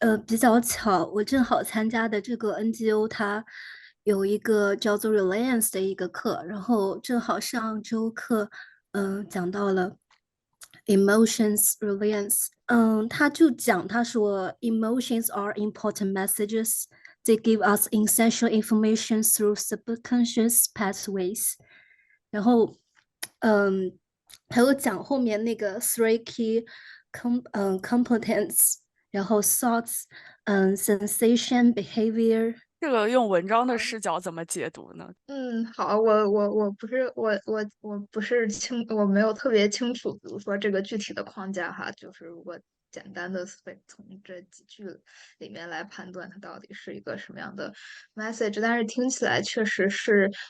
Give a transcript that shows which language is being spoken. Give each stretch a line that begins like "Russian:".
Chinese: 比较巧，我正好参加的这个 NGO，它有一个叫做 Reliance 的一个课，然后正好上周课，讲到了 emotions reliance，他就讲，他说
English: emotions are important messages. They give us essential information through subconscious pathways.
Chinese: 然后，嗯，还有讲后面那个
English: three key competence，
Chinese: 然后 thoughts，sensation behavior。这个用文章的视角怎么解读呢？好，我不是我没有特别清楚，比如说这个具体的框架哈，就是如果简单的从这几句里面来判断它到底是一个什么样的 message，但是听起来确实是，